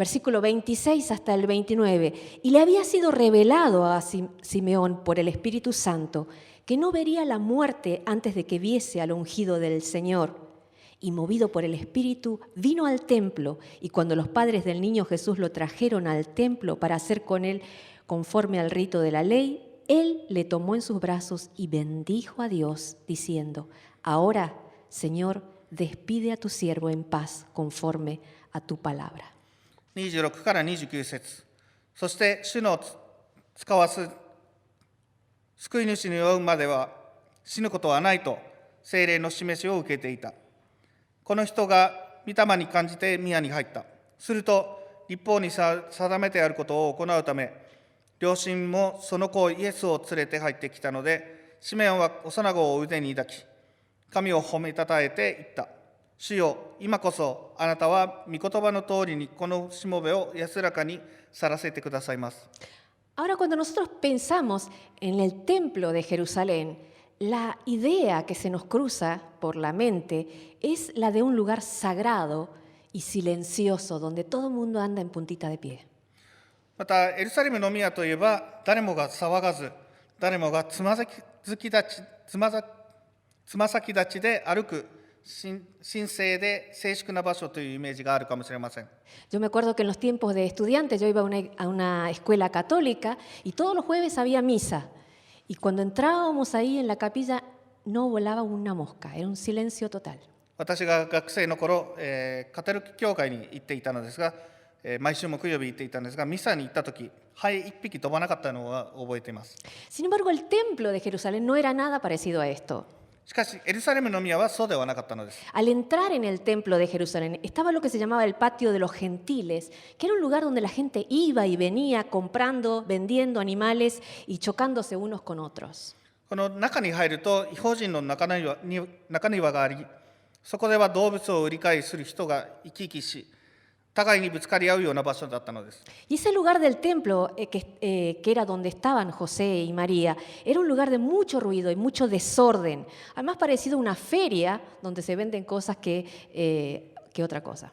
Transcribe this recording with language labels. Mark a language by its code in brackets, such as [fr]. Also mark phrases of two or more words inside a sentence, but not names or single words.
[es] Versículo 26 hasta el 29. Y le había sido revelado a Simeón por el Espíritu Santo que no vería la muerte antes de que viese al ungido del Señor. Y movido por el Espíritu, vino al templo, y cuando los padres del niño Jesús lo trajeron al templo para hacer con él conforme al rito de la ley, él le tomó en sus brazos y bendijo a Dios, diciendo: Ahora, Señor, despide a tu siervo en paz conforme a tu palabra. [ja] 26 から29節。そして主の使わす救い主に会うまでは死ぬことはないと聖霊の示しを受けていた。この人が御霊に感じて宮に入った。すると立法に定めてあることを行うため、両親もその子イエスを連れて入ってきたので、シメオンは幼子を腕に抱き、神を褒めたたえて言った。主よ、今こそあなたは御言葉の通りにこのしもべを安らかに去らせてくださいます。 [es] Ahora, cuando nosotros pensamos en el templo de Jerusalén, la idea que se nos cruza por la mente es la de un lugar sagrado y silencioso, donde todo el mundo anda en puntita de pie. [ja] またエルサレムの宮といえば、誰もが騒がず、誰もがつま先立ちで歩く神聖で静粛な場所というイメージがあるかもしれません。 [es] Yo me acuerdo que en los tiempos de estudiantes yo iba a una escuela católica y todos los jueves había misa. Y cuando entrábamos ahí en la capilla no volaba una mosca, era un silencio total. [ja] 私が学生の頃、カトリック教会に行っていたのですが、毎週木曜日行っていたんですが、ミサに行った時、ハエ一匹飛ばなかったのは覚えています。 [es] Sin embargo, el templo de Jerusalén no era nada parecido a esto. [ja] しかしエルサレムの宮はそうではなかったのです。 [es] Al entrar en el templo de Jerusalén estaba lo que se llamaba el patio de los gentiles, que era un lugar donde la gente iba y venía comprando, vendiendo animales y chocándose unos con otros. [ja] この中に入ると異邦人の中庭があり、そこでは動物を売り買いする人が行き来し、互いにぶつかり合うような場所だったのです。 [es] Y ese lugar del templo, que era donde estaban José y María, era un lugar de mucho ruido y mucho desorden, además parecido a una feria donde se venden cosas que otra cosa.